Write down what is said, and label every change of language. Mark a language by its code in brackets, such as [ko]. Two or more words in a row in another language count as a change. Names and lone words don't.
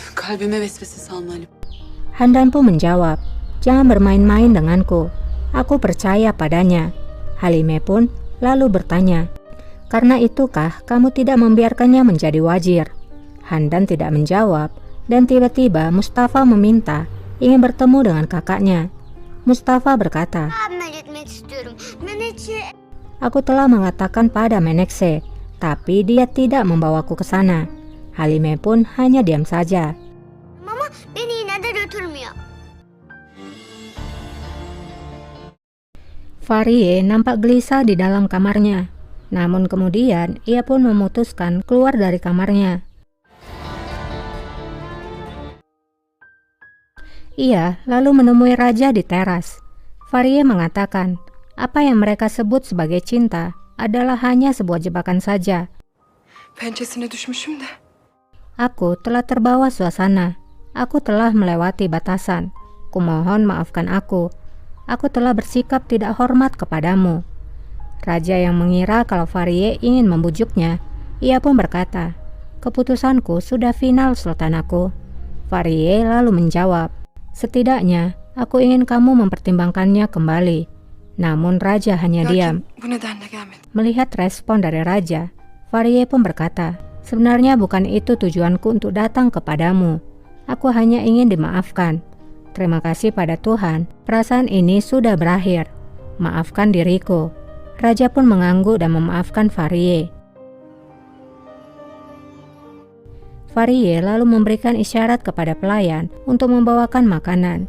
[tr] kalbime vesvese salma Halim. [id] Handan pun menjawab, jangan bermain-main denganku. Aku percaya padanya. Halime pun lalu bertanya, karena itukah kamu tidak membiarkannya menjadi wazir? Handan tidak menjawab, dan tiba-tiba Mustafa meminta ingin bertemu dengan kakaknya. Mustafa berkata, aku telah mengatakan pada Menekşe, tapi dia tidak membawaku ke sana. Halime pun hanya diam saja. [tr] Mama, beni yine de götürmüyor. [id] Fahriye nampak gelisah di dalam kamarnya. Namun kemudian ia pun memutuskan keluar dari kamarnya. Ia lalu menemui raja di teras. Fahriye mengatakan, apa yang mereka sebut sebagai cinta adalah hanya sebuah jebakan saja. [tr] Pençesine düşmüşüm de. [id] Aku telah terbawa suasana. Aku telah melewati batasan. Kumohon maafkan aku. Aku telah bersikap tidak hormat kepadamu. Raja yang mengira kalau Fahriye ingin membujuknya, ia pun berkata, keputusanku sudah final, sultanaku. Fahriye lalu menjawab, setidaknya aku ingin kamu mempertimbangkannya kembali. Namun raja hanya diam. [tr] Bu nedenle gelmedim. [id] Melihat respon dari raja, Fahriye pun berkata, sebenarnya bukan itu tujuanku untuk datang kepadamu. Aku hanya ingin dimaafkan. Terima kasih pada Tuhan, perasaan ini sudah berakhir. Maafkan diriku. Raja pun mengangguk dan memaafkan Fahriye. Fahriye lalu memberikan isyarat kepada pelayan untuk membawakan makanan.